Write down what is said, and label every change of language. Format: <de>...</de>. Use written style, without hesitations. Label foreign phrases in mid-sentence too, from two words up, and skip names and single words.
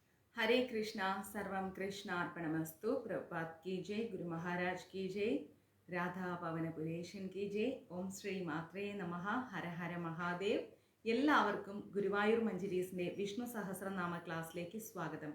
<sa>हरे कृष्णा सर्वं कृष्णार्पणमस्तु।</sa> <hi>प्रभुपाद की जय, गुरु महाराज की जय, राधा पवनपुरेशन की जय.</hi> <sa>ॐ श्री मात्रे नमः। हर हर महादेव.</sa> <ml>എല്ലാവർക്കും ഗുരുവായൂർ മഞ്ജരീസിന്റെ വിഷ്ണു സഹസ്രനാമ ക്ലാസ്സിലേക്ക് സ്വാഗതം.</ml>